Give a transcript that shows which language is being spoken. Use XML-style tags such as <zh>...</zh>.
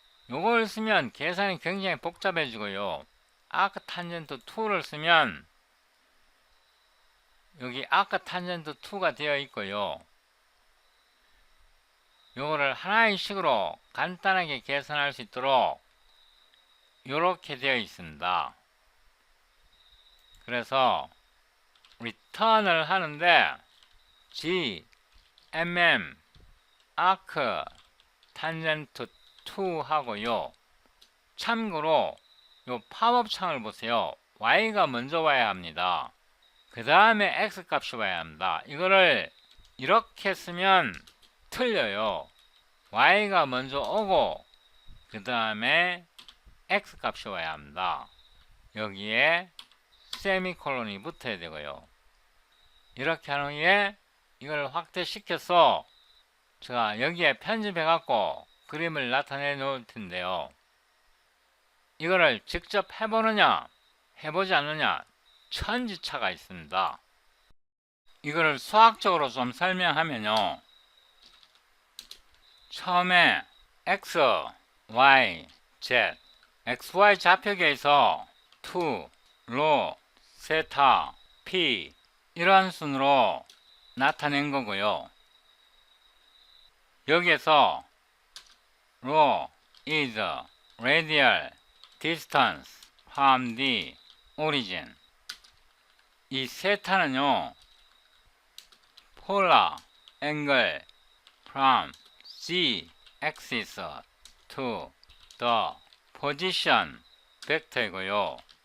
<ko>요걸 쓰면 계산이 굉장히 복잡해지고요. 아크 탄젠트 2를 쓰면 여기 아크 탄젠트 2가 되어 있고요. 요거를 하나의 식으로 간단하게 계산할 수 있도록 이렇게 되어 있습니다. 그래서 return을 하는데 G, MM, arc, tangent 2 하고요. 참고로 요 팝업 창을 보세요. Y가 먼저 와야 합니다. 그 다음에 X 값이 와야 합니다. 이거를 이렇게 쓰면 틀려요. Y가 먼저 오고 그 다음에 X 값이 와야 합니다. 여기에 세미콜론이 붙어야 되고요. 이렇게 한 후에 이걸 확대시켜서 제가 여기에 편집해 갖고 그림을 나타내 놓을 텐데요. 이거를 직접 해보느냐 해보지 않느냐 천지차가 있습니다. 이거를 수학적으로 좀 설명하면요. 처음에 X, Y, Z XY 좌표계에서 to, 로, 세타, p 이러한 순으로 나타낸 거고요. 여기에서</ko> <en>rho is radial distance from the origin. 이 세타는요, polar angle from z axis to the position vector 이고요.</en>